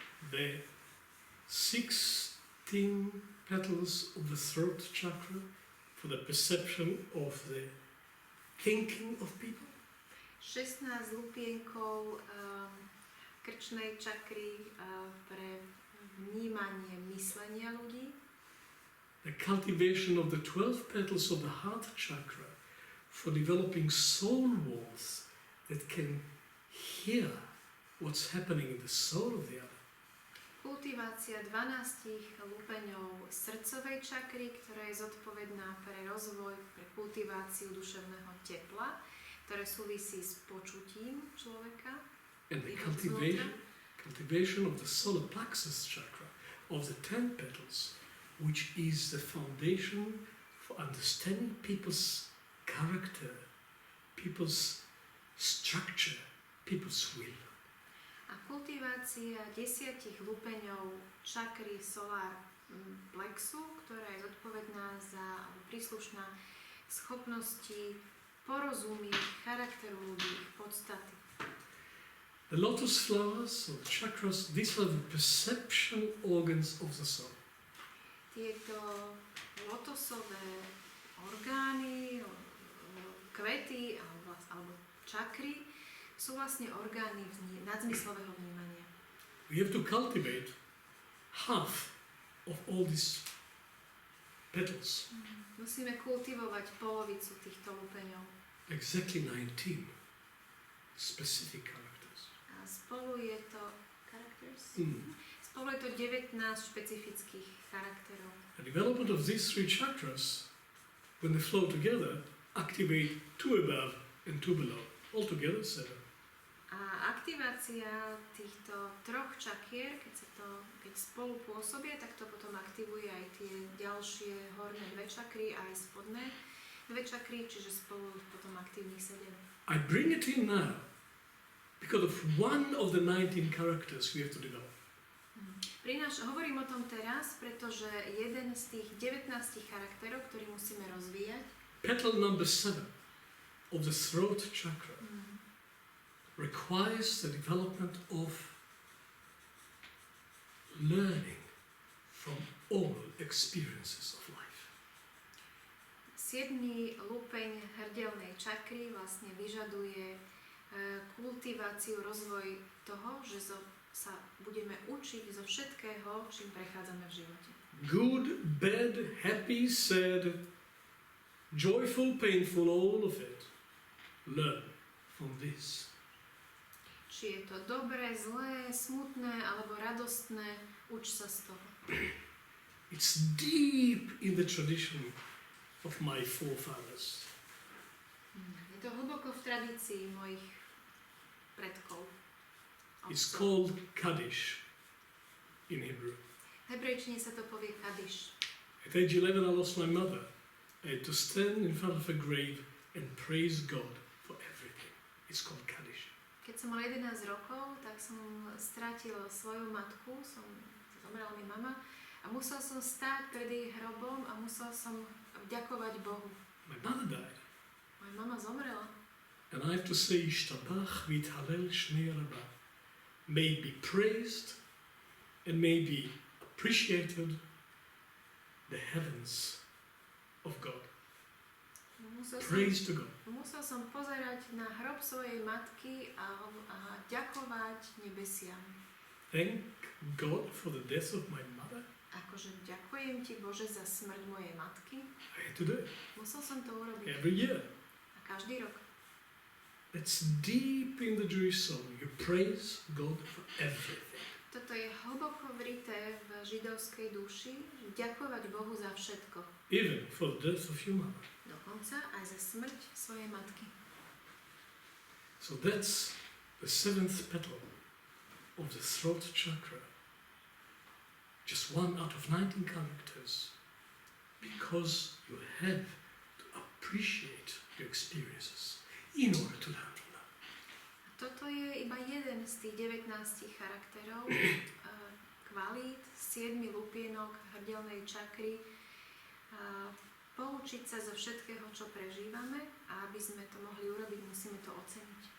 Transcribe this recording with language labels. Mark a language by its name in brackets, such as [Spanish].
[English] The 16 petals of the throat chakra for the perception of the thinking of people. [Slovak] 16 lupienkov krčnej čakry pre vnímanie myslenia ľudí. [English] The cultivation of the 12 petals of the heart chakra for developing soul walls that can hear what's happening in the soul of the other. [Slovak] Kultivácia 12 lupeňov srdcovej čakry, ktorá je zodpovedná pre rozvoj, pre kultiváciu duševného tepla, ktoré súvisí s počutím človeka. [English] And the cultivation of the solar plexus chakra of the 10 petals, which is the foundation for understanding people's character, people's structure, people's will. [Slovak] A kultivácia 10 lupeňov čakry solar plexu, ktorá je zodpovedná za príslušná schopnosti porozumieť charakteru ľudí, ich podstaty. [English] The lotus flowers or the chakras, these are the perception organs of the soul. [Slovak] Tieto lotosové orgány, kvety alebo čakry sú vlastne orgány nadzmyslového vnímania. [English] we have to cultivate half of all these petals. [Slovak] Musíme kultivovať polovicu týchto lupeňov. [English] Exactly 19 specific characters. [Slovak] A spolu je to [English] characters? Mm. [Slovak] Spolu je to 19 špecifických charakterov. [English] The development of these three chakras, when they flow together, activate two above and two below. Altogether 7. [Slovak] A aktivácia týchto troch čakier, keď spolu pôsobia, tak to potom aktivuje aj tie ďalšie horné dve čakry a aj spodné dve čakry, čiže spolu potom aktívnych 7. [English] I bring it in now because of one of the 19 characters we have to develop. [Slovak] Hovorím o tom teraz, pretože jeden z tých 19 charakterov, ktorý musíme rozvíjať, [English] Petal number 7 of the throat chakra requires the development of learning from all experiences of life. [Slovak] 7. lupeň hrdelnej čakry vlastne vyžaduje kultiváciu, rozvoj toho, že sa budeme učiť zo všetkého, čím prechádzame v živote. [English] Good, bad, happy, sad, joyful, painful, all of it. Learn from this. [Slovak] Či je to dobré, zlé, smutné alebo radostné, uč sa z toho. [English] It's deep in the tradition of my forefathers. [Slovak] Je to hlboko v tradícii mojich predkov. [English] It's called Kaddish in Hebrew. [Slovak] V hebrejčine sa to povie Kaddish. [English] At age 11 I lost my mother. I had to stand in front of a grave and praise God for everything. It's called Kaddish. [Slovak] Keď som mal 11 rokov, tak som strátila svoju matku, zomrela mi mama a musel som stáť pred jej hrobom a musel som vďakovať Bohu. [English] My mother died. [Slovak] Moja mama zomrela. [English] And I have to say, [Hebrew] Ishtabach v'ithalel shnei rabah. [English] May be praised and may be appreciated the heavens of God. Praise to God. [Slovak] Musel som pozerať na hrob svojej matky a ďakovať nebesiam. [English] Thank God for the death of my mother. [Slovak] Akože ďakujem ti, Bože, za smrť mojej matky. [English] I had to do it. [Slovak] Musel som to urobiť. [English] Every year. [Slovak] A každý rok. [English] It's deep in the Jewish soul. You praise God for everything. [Slovak] Toto je hlboko vrité v židovskej duši, ďakovať Bohu za všetko. [English] Even for the death of your mother. [Slovak] Dokonca aj za smrť svojej matky. [English] So that's the 7th petal of the throat chakra. Just one out of 19 characters. Because you have to appreciate your experiences in order to learn from them. [Slovak] Toto je iba jeden z tých 19 charakterov, kvalít, 7 lupienok hrdelnej čakry, poučiť sa zo všetkého, čo prežívame a aby sme to mohli urobiť, musíme to oceniť.